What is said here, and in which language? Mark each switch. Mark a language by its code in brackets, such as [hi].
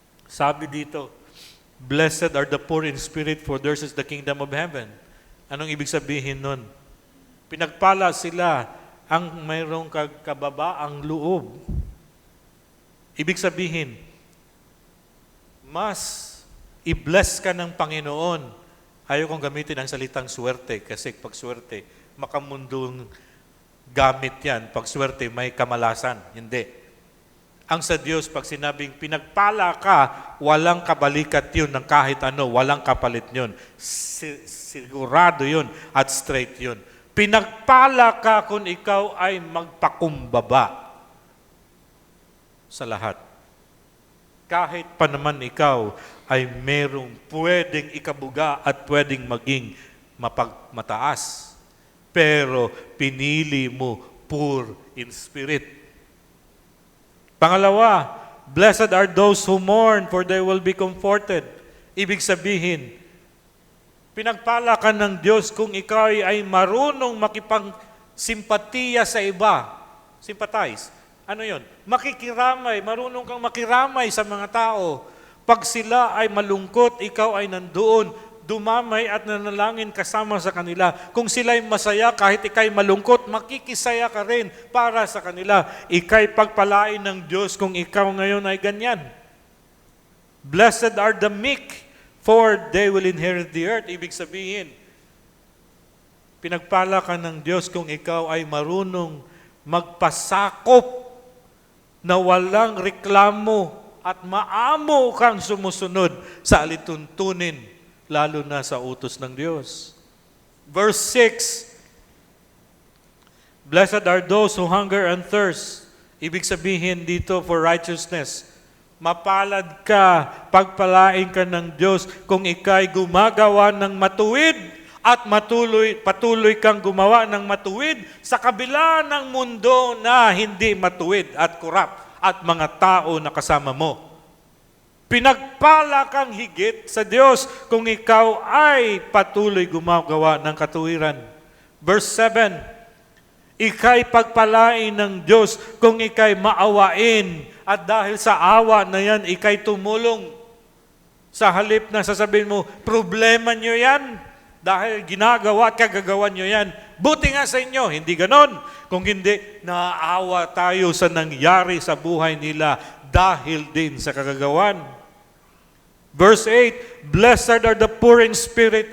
[tl] Sabi dito, [en] blessed are the poor in spirit, for theirs is the kingdom of heaven. [tl] Anong ibig sabihin nun? Pinagpala sila ang mayroong kababaang loob. Ibig sabihin, mas i-bless ka ng Panginoon. Ayaw kong gamitin ang salitang swerte kasi pag swerte, makamundong gamit yan. Pag swerte, may kamalasan. Hindi. Ang sa Diyos, pag sinabing pinagpala ka, walang kabalikat yun ng kahit ano, walang kapalit yun. Sigurado yun at straight yun. Pinagpala ka kung ikaw ay magpakumbaba sa lahat. kahit pa naman ikaw ay merong pwedeng ikabuga at pwedeng maging mataas. Pero pinili mo [en] poor in spirit. Pangalawa, blessed are those who mourn, for they will be comforted. [tl] Ibig sabihin, pinagpala ka ng Diyos kung ikaw ay marunong makipagsimpatiya sa iba. Sympathize. Ano yon? Makikiramay. Marunong kang makiramay sa mga tao. Pag sila ay malungkot, ikaw ay nandoon, dumamay at nanalangin kasama sa kanila. Kung sila ay masaya, kahit ikay malungkot, makikisaya ka rin para sa kanila. Ikay pagpalain ng Diyos kung ikaw ngayon ay ganyan. [en] Blessed are the meek, for they will inherit the earth. [tl] Ibig sabihin, pinagpala ka ng Diyos kung ikaw ay marunong magpasakop na walang reklamo at maamo kang sumusunod sa alituntunin, lalo na sa utos ng Diyos. [en] Verse 6, blessed are those who hunger and thirst. [tl] Ibig sabihin dito [en] for righteousness. [tl] Mapalad ka, pagpalain ka ng Diyos kung ikay gumagawa ng matuwid at patuloy kang gumawa ng matuwid sa kabila ng mundo na hindi matuwid at korap at mga tao na kasama mo. Pinagpala kang higit sa Diyos kung ikaw ay patuloy gumagawa ng katuwiran. Verse 7, ikay pagpalain ng Diyos kung ikay maawain at dahil sa awa na yan, ikay tumulong. Sa halip na sasabihin mo, problema nyo yan dahil ginagawa at kagagawan nyo yan. Buti nga sa inyo, hindi ganon. Kung hindi, naaawa tayo sa nangyari sa buhay nila dahil din sa kagagawan. [en] Verse 8, blessed are the poor in spirit.